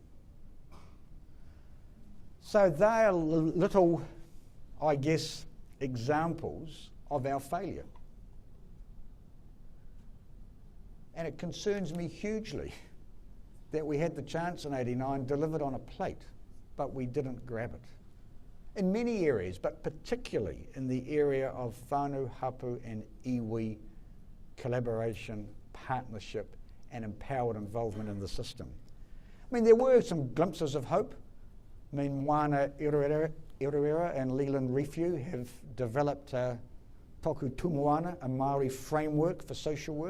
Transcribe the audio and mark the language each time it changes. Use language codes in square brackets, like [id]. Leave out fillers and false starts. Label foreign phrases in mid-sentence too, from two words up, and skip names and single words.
[en] So they are little, I guess, examples of our failure. And it concerns me hugely that we had the chance in 89 delivered on a plate, but we didn't grab it. In many areas, but particularly in the area of [mi] whānau, hapu [en] and iwi collaboration, partnership and empowered involvement in the system. There were some glimpses of hope. Moana Iruera and Leland Refu have developed Toku Tumuana, a Māori framework for social work.